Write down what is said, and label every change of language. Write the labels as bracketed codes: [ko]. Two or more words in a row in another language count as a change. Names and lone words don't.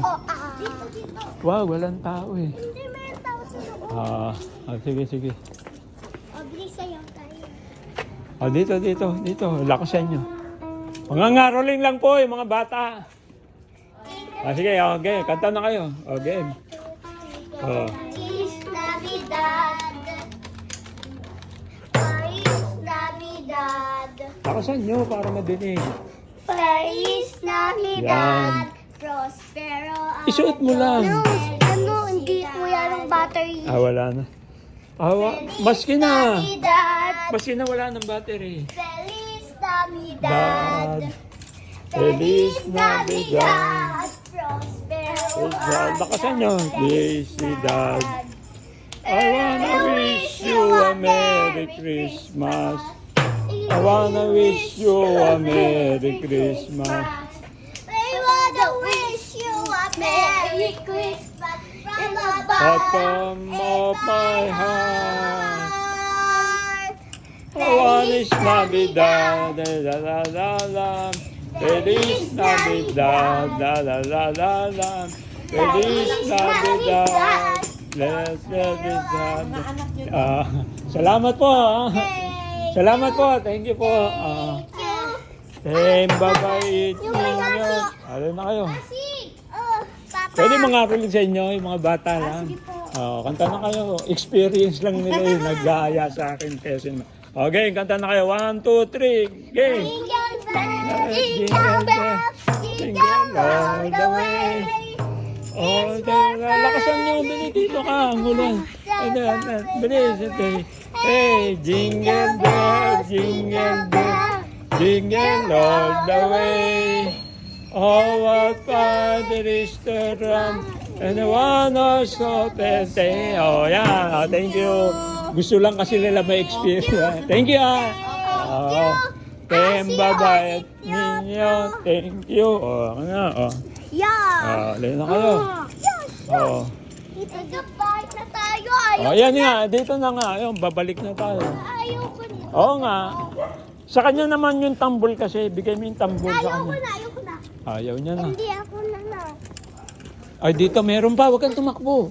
[tl] Dito. Wow, walang tao eh. Hindi, may tao sa loob. Sige. Bilis sayang tayo. Dito. Lakasan nyo. Mga ngaroling lang po yung mga bata. Sige, okay. Kanta na kayo. Okay. [es] Feliz Navidad. Feliz Navidad. [tl] Lakasan nyo para madinig. [es] Feliz Navidad. Prospero. [tl] Isuot mo lang. Hindi ko yan ang battery. Wala na. Maski na. Navidad. Maski na wala ng battery. [es] Feliz Navidad. Feliz Navidad. Prospero. [tl] Lakasan nyo. [es] Felicidad. [en] I wanna wish you a Merry Christmas. I wanna wish you a Merry Christmas. I wanna wish you a Merry Christmas from the Bottom of my heart. [es] Feliz Navidad, la la la la. Feliz Navidad, la la la la la. Feliz Navidad, blessed Navidad. [tl] Salamat po. Salamat po. [en] Thank you po. [tl] Bye-bye. Ano na kayo? Pwede mga rolling sa inyo, yung mga bata lang. Kanta na kayo. Experience lang nila yung nag-aaya sa akin. Okay, kanta na kayo. 1, 2, 3, game! [en] Jingle bells, jingle all the way. [tl] Lakasan nyo, bili dito ka. Ang ulan. Bilis. [en] Hey, jingle bells, jingle all the way. Oh, what fun it is to run, and the one also say, oh, yeah, thank you. [tl] Gusto lang kasi nila may experience. [en] Thank you, bye-bye ninyo. Thank you. Yeah. [tl] Lalo na kayo. Dito balik na tayo. Yan nga, dito na nga. Ayun, babalik na tayo. Ayoko na. Oo nga. Sa kanya naman yung tambol kasi. Bigay mo yung tambol sa kanya. Ayoko na. Ayaw niya na. Hindi ako na. Ay, dito meron pa. Huwag kang tumakbo.